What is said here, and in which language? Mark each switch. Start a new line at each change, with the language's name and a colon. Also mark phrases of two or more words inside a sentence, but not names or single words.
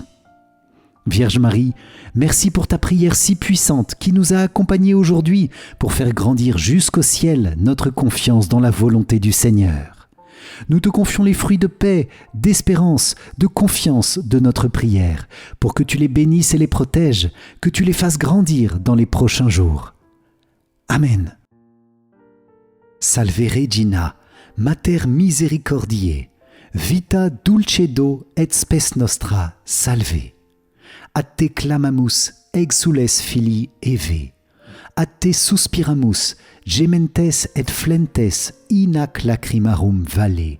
French: Vierge Marie, merci pour ta prière si puissante qui nous a accompagnés aujourd'hui pour faire grandir jusqu'au ciel notre confiance dans la volonté du Seigneur. Nous te confions les fruits de paix, d'espérance, de confiance de notre prière, pour que tu les bénisses et les protèges, que tu les fasses grandir dans les prochains jours. Amen.
Latin: Salve Regina, Mater Misericordiae, Vita dulcedo et spes nostra, salve. A te clamamus, exules filii Eve. A te suspiramus, gementes et flentes in ac lacrimarum valle.